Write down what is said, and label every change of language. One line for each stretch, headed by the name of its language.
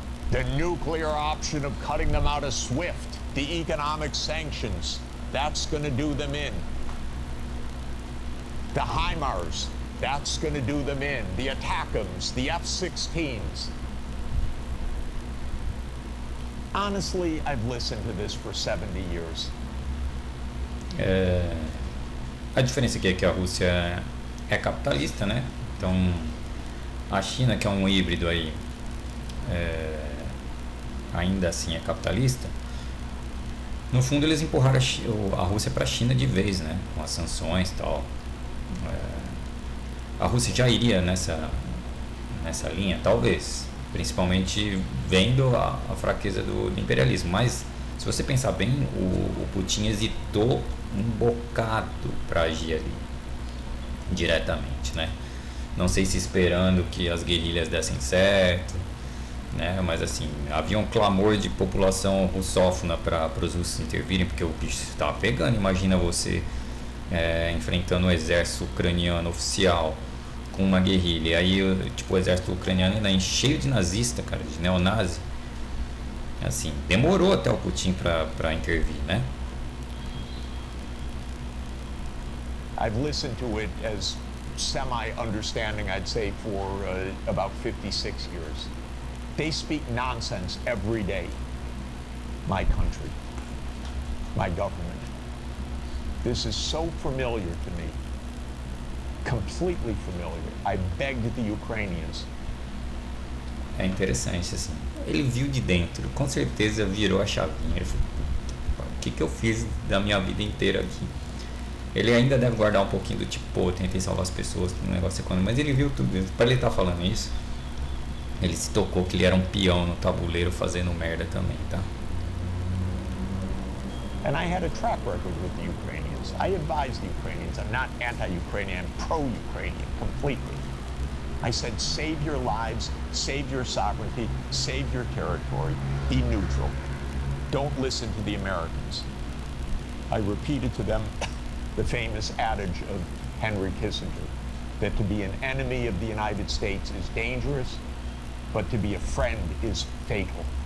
English: The nuclear option of cutting them out of SWIFT, the economic sanctions, that's going to do them in. The HIMARS, that's going to do them in. The ATACMS, the F-16s. Honestly, I've listened to this for 70 years.
Portuguese: A diferença aqui é que a Rússia é capitalista, né? Então, a China, que é um híbrido aí, ainda assim é capitalista. No fundo, eles empurraram a Rússia para a China de vez, né? Com as sanções e tal. A Rússia já iria nessa linha, talvez, principalmente vendo a fraqueza do imperialismo. Mas, se você pensar bem, o Putin hesitou um bocado para agir ali, diretamente, né? Não sei se esperando que as guerrilhas dessem certo, né? Mas assim, havia um clamor de população russófona para os russos intervirem, porque o bicho estava pegando. Imagina você enfrentando um exército ucraniano oficial com uma guerrilha, e aí tipo, o exército ucraniano ainda cheio de nazista, cara, de neonazi. Assim, demorou até o Putin para intervir, né?
English: I've listened to it as semi-understanding, I'd say, for about 56 years. They speak nonsense every day. My country, my government. This is so familiar to me, completely familiar. I begged the Ukrainians.
Portuguese: É interessante, assim. Ele viu de dentro, com certeza virou a chavinha. Ele falou, o que eu fiz da minha vida inteira aqui? Ele ainda deve guardar um pouquinho do tipo, pô, eu tentei salvar as pessoas no negócio econômico, mas ele viu tudo. Para ele estar falando isso, ele se tocou que ele era um peão no tabuleiro fazendo merda também, tá?
English: And I had a track record with the Ukrainians. I advised the Ukrainians. I'm not anti-Ukrainian, I'm pro-Ukrainian completely. I said, save your lives, save your sovereignty, save your territory, be neutral. Don't listen to the Americans. I repeated to them the famous adage of Henry Kissinger, that to be an enemy of the United States is dangerous, but to be a friend is fatal.